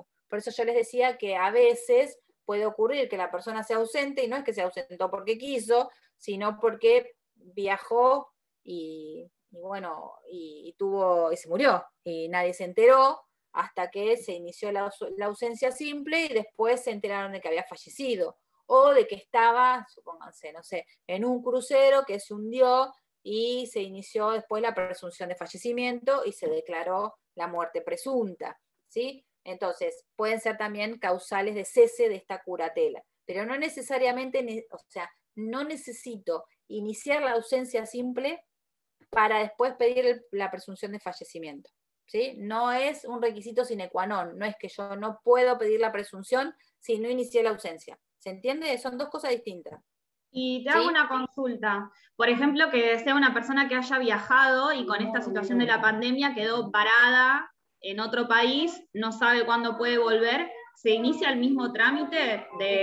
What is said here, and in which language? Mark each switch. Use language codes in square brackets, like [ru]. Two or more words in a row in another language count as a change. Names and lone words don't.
[es] Por eso yo les decía que a veces puede ocurrir que la persona sea ausente, y no es que se ausentó porque quiso, sino porque viajó y se murió, y nadie se enteró hasta que se inició la ausencia simple y después se enteraron de que había fallecido, o de que estaba, supónganse, no sé, en un crucero que se hundió y se inició después la presunción de fallecimiento y se declaró la muerte presunta, ¿sí? Entonces, pueden ser también causales de cese de esta curatela, pero no necesariamente, o sea, no necesito iniciar la ausencia simple para después pedir la presunción de fallecimiento, ¿sí? No es un requisito [la] sine qua non, [es] no es que yo no puedo pedir la presunción si no inicié la ausencia. ¿Se entiende? Son dos cosas distintas. Y te hago una consulta. Por ejemplo, que sea una persona que haya viajado y con esta situación de la pandemia quedó parada en otro país, no sabe cuándo puede volver, ¿se inicia el mismo trámite de...?